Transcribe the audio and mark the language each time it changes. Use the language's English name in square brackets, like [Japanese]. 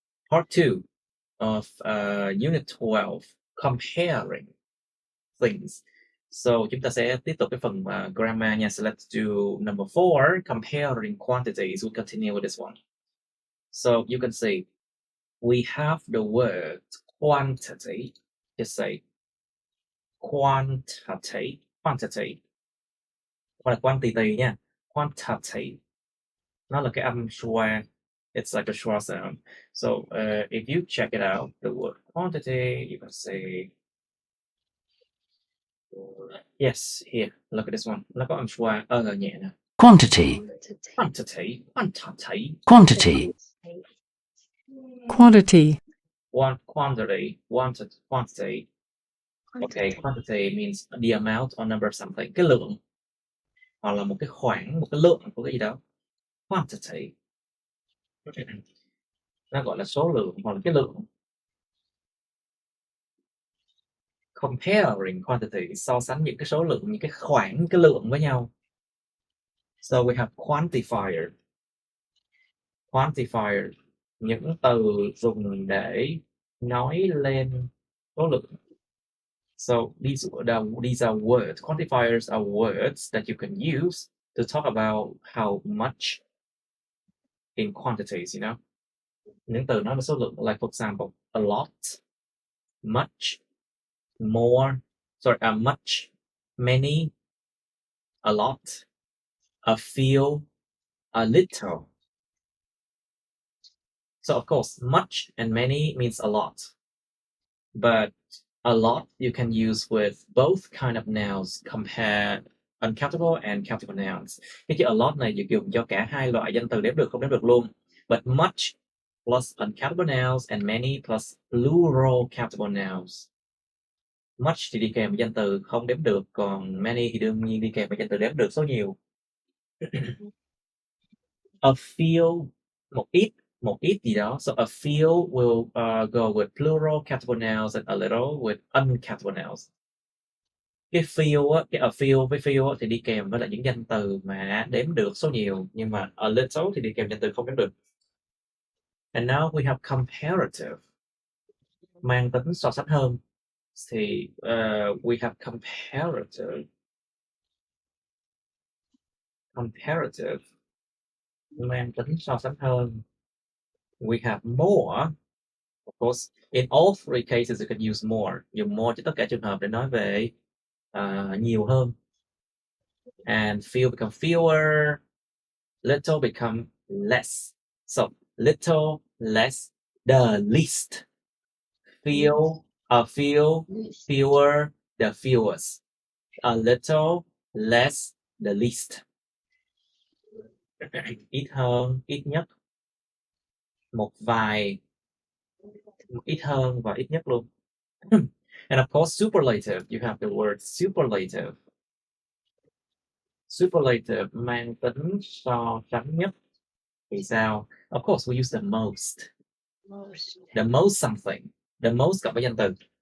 [English] Part 2 of Unit 12, Comparing Things. [Vietnamese] So chúng ta sẽ tiếp tục cái phần grammar nha. [English] So let's do number 4, Comparing Quantities. We'll continue with this one. So you can see, we have the word quantity. Just say quantity. Quantity. [Vietnamese] Hoặc là [English] quantity nha. Quantity. Nó là cái âm schwa. It's like a schwa sound. So if you check it out, the word quantity, you can say, yes, here, look at this one. [Vietnamese] Nó có âm schwa nhẹ nè. [English] Quantity, Quantity, quantity, quantity, Quantity. quantity, wanted, quantity. Okay, quantity means the amount or number of something. [Vietnamese] Cái lượng, hoặc là một cái khoảng, một cái lượng của cái gì đó. Quantity. Nó gọi là số lượng hoặc là cái lượng. [English] Comparing quantity, [Vietnamese] so sánh những cái số lượng, những cái khoảng, cái lượng với nhau. [English] So we have quantifier. Quantifier, [Vietnamese] những từ dùng để nói lên số lượng. [English] So these are words. Quantifiers are words that you can use to talk about how much in quantities, you know. [Vietnamese] Những từ nói về số lượng, [English] like for example, a lot, much, more, much, many, a lot, a few, a little. So of course, much and many means a lot, but a lot you can use with both kind of nouns, compare uncountable and countable nouns. [Vietnamese] Cái chữ a lot này được dùng cho cả hai loại danh từ đếm được không đếm được luôn. [English] But much plus uncountable nouns and many plus plural countable nouns. [Vietnamese] Much thì đi kèm với danh từ không đếm được, còn many thì đương nhiên đi kèm với danh từ đếm được số nhiều. A few, một ít gì đó. [English] So a few will go with plural countable nouns and a little with uncountable nouns. [Vietnamese] Cái few á, cái a few với few á, thì đi kèm với lại những danh từ mà đếm được số nhiều, nhưng mà a little thì đi kèm danh từ không đếm được. [English] And now we have comparative, [Vietnamese] mang tính so sánh hơn. Thì [English] we have comparative, [Vietnamese] mang tính so sánh hơn. [English] We have more. Of course, in all three cases you can use more. Dùng more cho tất cả trường hợp để nói về nhiều hơn. And few become fewer, little become less. So little, less, the least. Few, a few, fewer, the fewest. A little, less, the least. [Vietnamese] Ít hơn, ít nhất. Một vài, ít hơn và ít nhất luôn. [English] And of course, superlative. You have the word superlative. [Vietnamese] Superlative mang tính so sánh nhất. Vì sao? [English] Of course, we use the most. The most something. The most [Vietnamese] cộng với danh từ.